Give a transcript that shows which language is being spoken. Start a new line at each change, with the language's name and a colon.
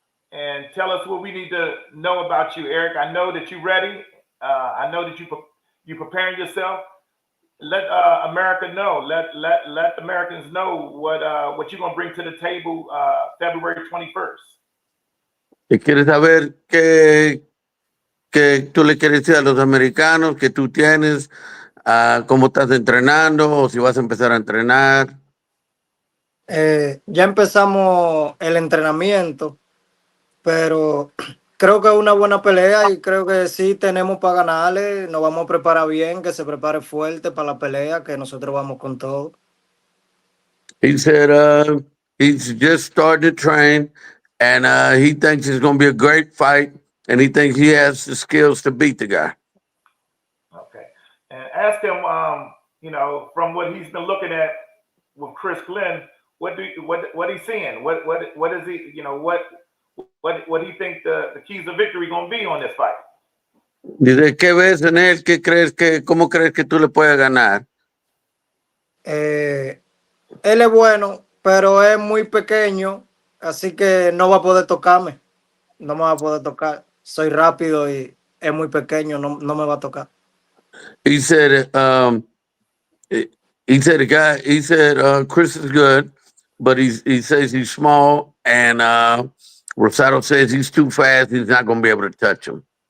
English: And tell us what we need to know about you, Erick. I know that you're ready. I know that you're preparing yourself. Let America know. Let Americans know what you're gonna bring to the table February 21st.
Spanish: ¿Quieres saber qué tú le quieres decir a los americanos que tú tienes? ¿Cómo estás entrenando o si vas a empezar a entrenar? Ya empezamos el entrenamiento, pero Creo que es una buena pelea y creo que sí tenemos para ganarle. Nos vamos a preparar bien, que se prepare fuerte para la pelea, que nosotros vamos con todo.
English: He said he's just started to train, and he thinks it's going to be a great fight, and he thinks he has the skills to beat the guy. Okay. And ask him, you know, from what he's been looking at with Chris Glenn, what he's seeing? What is he, you know, what do you think the keys of victory going to be on this fight?
Spanish: Dice, ¿qué ves en él? ¿Cómo crees que tú le puedes ganar? Él es bueno, pero es muy pequeño, así que no va a poder tocarme. No me va a poder tocar. Soy rápido y es muy pequeño, no me va a tocar.
English: He said, Chris is good, but he says he's small, and Rosado says he's too fast. He's not going to be able to touch him.